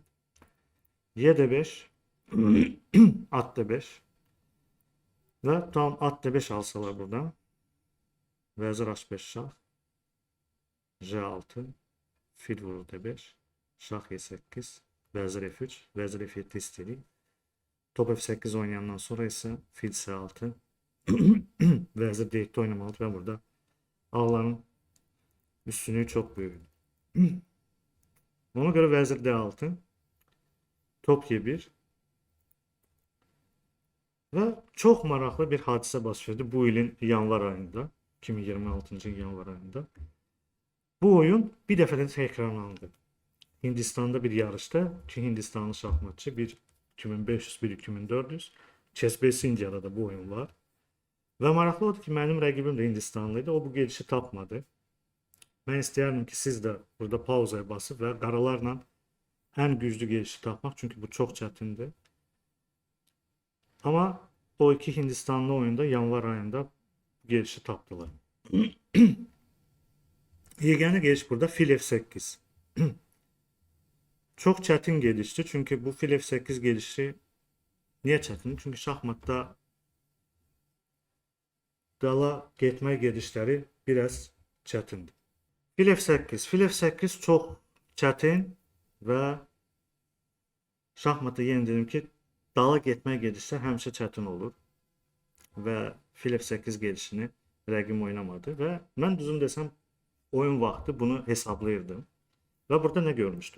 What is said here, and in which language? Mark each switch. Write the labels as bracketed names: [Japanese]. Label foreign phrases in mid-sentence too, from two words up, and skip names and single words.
[Azerbaijani] Y5, at D5 və tam at D5 alsalar buradan Vezir H5 şah, J6, Fil vurur D5, Şah Y8, Vezir F3, Vezir F7 istəyir. Top F8 oynayandan sonra isə Fil C6, Vezir D7 oynamalıdır və burada ağların üstünlüğü [Turkish] çok büyük. [Azerbaijani] Ona göre Vezir D6, top Y1 ve çok maraqlı bir hadisə baş verdi bu ilin yanvar ayında, 2026 yanvar ayında. Bu oyun bir dəfə də təkrarlandı. Hindistan'da bir yarışta ki Hindistanlı şahmatçı bir 2500, bir 2400, Chessbase India'da da bu oyun var. Ve maraqlı oldu ki mənim rəqibim də Hindistanlıydı, o bu gelişi tapmadı. Ben istəyərdim ki siz de burada pauzaya basıp ve qaralarla [Turkish] en güçlü gelişi [Azerbaijani] tapmaq. Çünkü bu çok çətindir. Ama o iki Hindistanlı oyunda yanvar ayında gelişi tapdılar. Yeganə geliş burada Fil F8. Çok çətin gelişti. Çünkü bu Fil F8 gelişi niye çətin? Çünkü şahmatda dala getmək gedişləri biraz çətindir. Fil F8. Fil F8 çox çətin və şahmatda yenə dedim ki, dala getmək gedirsə həmişə çətin olur və fil F8 gedişini rəqim oynamadı və mən düzün desəm oyun vaxtı bunu hesablayırdım və burada nə görmüşdüm?